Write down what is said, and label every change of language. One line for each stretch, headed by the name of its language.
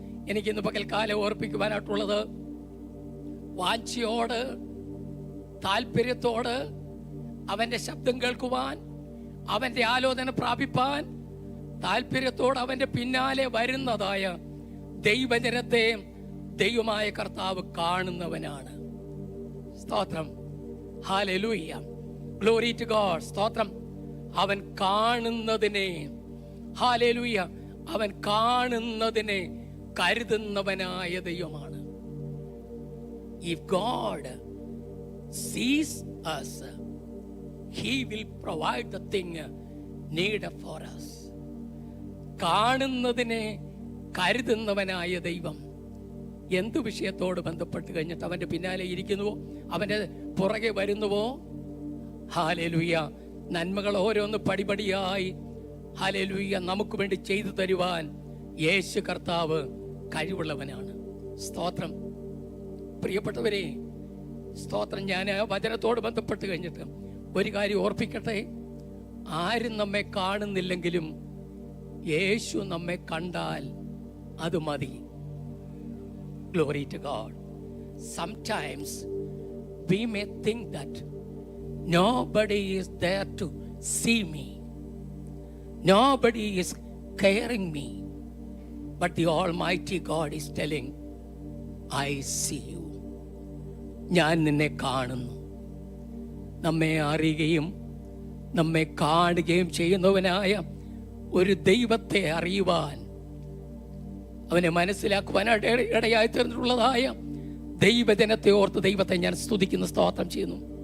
Malayalam: എനിക്കിന്ന് പകൽക്കാലം ഓർപ്പിക്കുവാനായിട്ടുള്ളത്, വാഞ്ചയോട് താല്പര്യത്തോട് അവന്റെ ശബ്ദം കേൾക്കുവാൻ, അവന്റെ ആലോചന പ്രാപിപ്പാൻ താല്പര്യത്തോട് അവന്റെ പിന്നാലെ വരുന്നതായ ദൈവജനത്തെ ദൈവമായ കർത്താവ് കാണുന്നവനാണ്. സ്തോത്രം. ഹല്ലേലൂയ. Glory to God. സ്തോത്രം. അവൻ കാണുന്നതിനെ, ഹല്ലേലൂയ, അവൻ കാണുന്നതിനെ കരുതുന്നവനായ ദൈവമാണ്.
English: If God sees us, He will provide the thing needed for us.
Malayalam: കാണുന്നതിനെ കരുതുന്നവനായ ദൈവം എന്തു വിഷയത്തോട് ബന്ധപ്പെട്ട് കഴിഞ്ഞിട്ട് അവന്റെ പിന്നാലെ ഇരിക്കുന്നുവോ, അവന്റെ പുറകെ വരുന്നുവോ, ഹല്ലേലൂയ, നന്മകൾ ഓരോന്ന് പടിപടിയായി ഹല്ലേലൂയ നമുക്ക് വേണ്ടി ചെയ്തു തരുവാൻ യേശു കർത്താവ് കഴിവുള്ളവനാണ്. സ്തോത്രം. പ്രിയപ്പെട്ടവരെ, സ്തോത്രം. ഞാൻ വചനത്തോട് ബന്ധപ്പെട്ട് കഴിഞ്ഞിട്ട് ഒരു കാര്യം ഓർപ്പിക്കട്ടെ. ആരും നമ്മെ കാണുന്നില്ലെങ്കിലും യേശു നമ്മെ കണ്ടാൽ അത് മതി.
English: Glory to God. Sometimes we may think that nobody is there to see me, nobody is caring me, but the Almighty God is telling, I see you.
Malayalam: ഞാൻ നിന്നെ കാണുന്നു. നമ്മെ അറിയുകയും നമ്മെ കാണുകയും ചെയ്യുന്നവനായ ഒരു ദൈവത്തെ അറിയുവാൻ, അവനെ മനസ്സിലാക്കുവാൻ ഇടയായി തീർന്നിട്ടുള്ളതായ ദൈവജനത്തെ ഓർത്ത് ദൈവത്തെ ഞാൻ സ്തുതിക്കുന്നു, സ്തോത്രം ചെയ്യുന്നു.